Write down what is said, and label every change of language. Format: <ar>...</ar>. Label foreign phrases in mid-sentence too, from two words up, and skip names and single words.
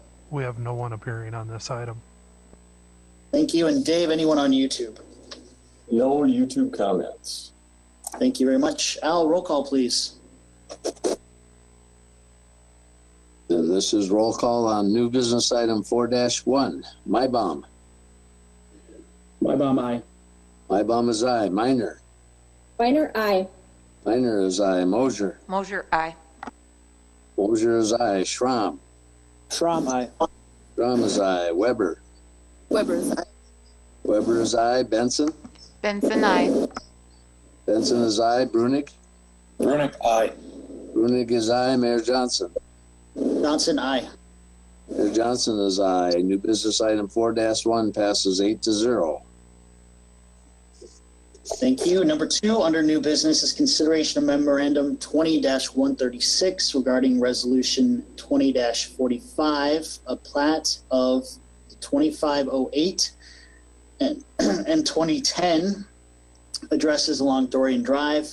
<en>We have no one appearing on this item. Thank you. And Dave, anyone on YouTube? No YouTube comments. Thank you very much. Al, roll call, please. And this is roll call on new business item 4-1. Mybom. Mybom, aye. Mybom is aye. Minor. Minor, aye. Minor is aye. Mosier. Mosier, aye. Mosier is aye. Schramm. Schramm, aye. Schramm is aye. Weber. Weber is aye. Weber is aye. Benson. Benson, aye. Benson is aye. Brunig. Brunick, aye. Brunig is aye. Mayor Johnson. Johnson, aye. Mayor Johnson is aye. New business item 4-1 passes 8-0. Thank you. Number 2 under new business is consideration of memorandum 20-136 regarding resolution 20-45, a plat of 2508 and 2010 addresses along Dorian Drive.</en>